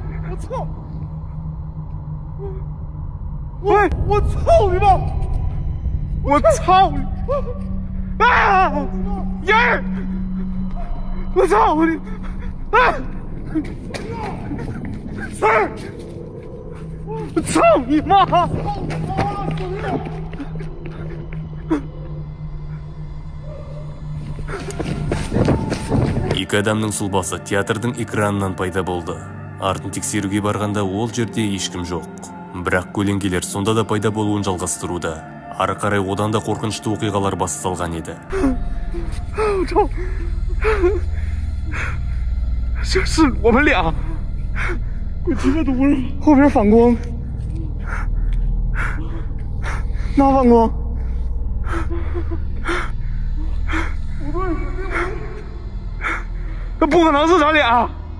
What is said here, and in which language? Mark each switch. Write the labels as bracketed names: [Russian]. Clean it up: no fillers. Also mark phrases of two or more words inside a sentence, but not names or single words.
[Chinese] 我操！我操你妈！我操你！啊！人儿！我操你！啊！三儿！我操你妈！ [Kazakh] Екі адамның сұлбасы театрдың экранынан пайда болды. Артын тексеруге барғанда ол жерде ешкім жоқ. Бірақ көлеңкелер сонда да пайда болуын жалғастыруда. Ары қарай одан да қорқынышты оқиғалар басталған еді. [Chinese] 是我们俩，后边反光，那反光，那不可能是咱俩。